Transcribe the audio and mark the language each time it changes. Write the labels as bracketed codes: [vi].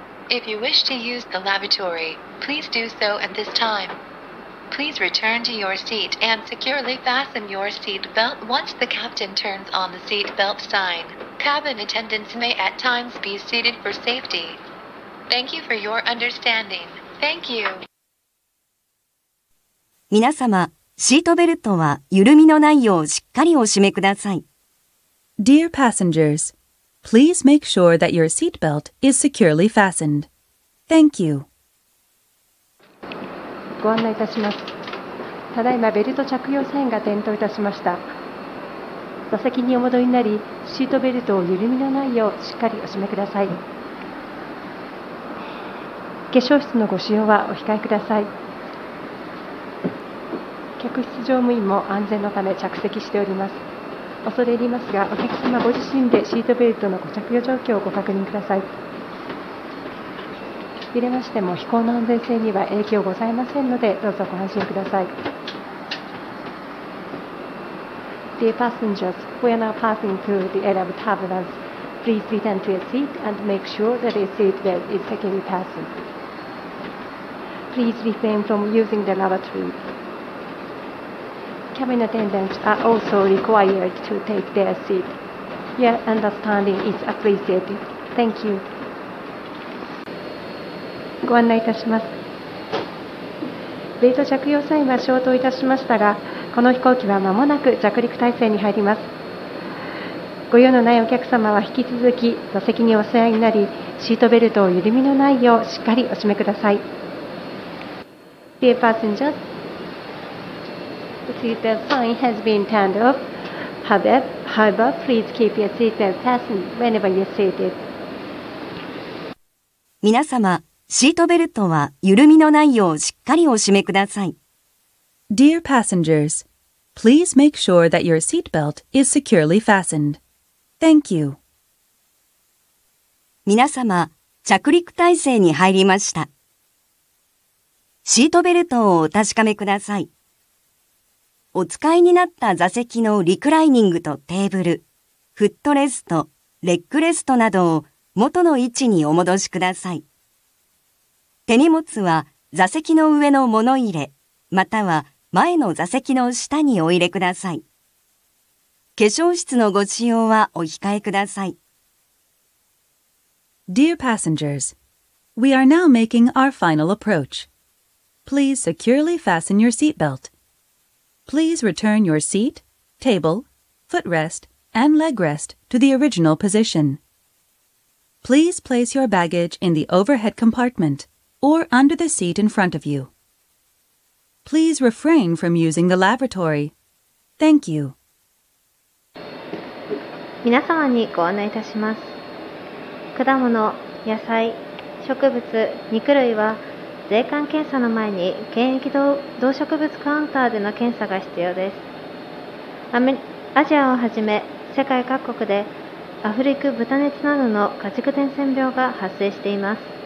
[en] If you wish to use the lavatory, please do so at this time. Please return to your seat and securely fasten your seat belt once the captain turns on the seat belt sign. Cabin attendants may at times be seated for safety. Thank you for your understanding. Thank you. [ja] 皆様、シートベルトは緩みのないようしっかりお締めください。 [en] Dear passengers, please make sure that your seatbelt is securely fastened. Thank you. [ja] ご案内いたします。ただいまベルト着用サインが点灯いたしました。座席にお戻りになり、シートベルトを緩みのないようしっかりお締めください。化粧室のご使用はお控えください。客室乗務員も安全のため着席しております。恐れ入りますが、お客様ご自身でシートベルトのご着用状況をご確認ください。入れましても飛行の安全性には影響ございませんので、どうぞご安心ください。 [en] Dear passengers, we are now passing through the area of turbulence. Please return to your seat and make sure that your seat belt is securely fastened. Please refrain from using the lavatory. Cabin attendants are also required to take their seat. Your understanding is appreciated. Thank you. [ja] ご案内いたします。ベルト着用サインは消灯いたしましたが、この飛行機は間もなく着陸態勢に入ります。ご用のないお客様は引き続き座席にお座りになり、シートベルトを緩みのないようしっかりお締めください。 [en] Dear passengers, the seatbelt sign has been turned off. However, please keep your seatbelt fastened whenever you're seated. [ja] 皆様、シートベルトは緩みのないようしっかりお締めください。 [en] Dear passengers, please make sure that your seatbelt is securely fastened. Thank you. [ja] 皆様、着陸態勢に入りました。シートベルトをお確かめください。お使いになった座席のリクライニングとテーブル、フットレスト、レッグレストなどを元の位置にお戻しください。手荷物は座席の上の物入れ、または前の座席の下にお入れください。化粧室のご使用はお控えください。 [en] Dear passengers, we are now making our final approach. Please securely fasten your seatbelt. Please return your seat, table, footrest, and leg rest to the original position. Please place your baggage in the overhead compartment or under the seat in front of you. Please refrain from using the lavatory. Thank you. [ja] 皆様にご案内いたします。果物、野菜、植物、肉類は税関検査の前に検疫動植物カウンターでの検査が必要です。アジアをはじめ世界各国でアフリカ豚熱などの家畜伝染病が発生しています。